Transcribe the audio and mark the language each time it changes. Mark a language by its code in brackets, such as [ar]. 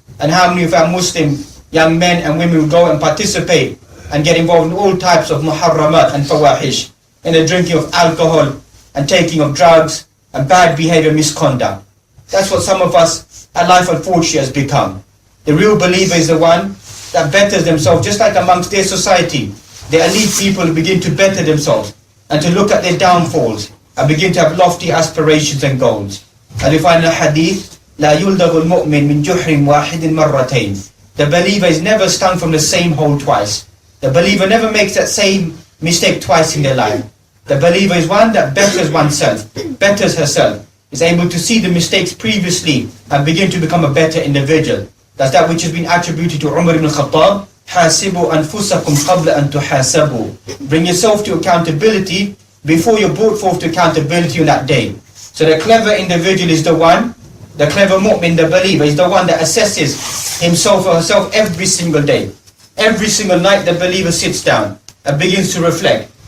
[en] And how many of our Muslim young men and women will go and participate and get involved in all types of muharramat and fawahish, in the drinking of alcohol and taking of drugs and bad behavior, misconduct. That's what some of us, our life unfortunately has become. The real believer is the one that betters themselves, just like amongst their society. The elite people begin to better themselves and to look at their downfalls and begin to have lofty aspirations and goals. And we find in a hadith, [ar] لا يلدغ المؤمن من جحر واحد مرتين. [en] The believer is never stung from the same hole twice. The believer never makes that same mistake twice in their life. The believer is one that betters oneself, betters herself, is able to see the mistakes previously and begin to become a better individual. That's that which has been attributed to Umar ibn Khattab. [ar] حاسبوا أنفسكم قبل أن تحاسبوا. [en] Bring yourself to accountability before you're brought forth to accountability on that day. So the clever individual is the one, the clever mu'min, the believer, is the one that assesses himself or herself every single day. Every single night the believer sits down and begins to reflect.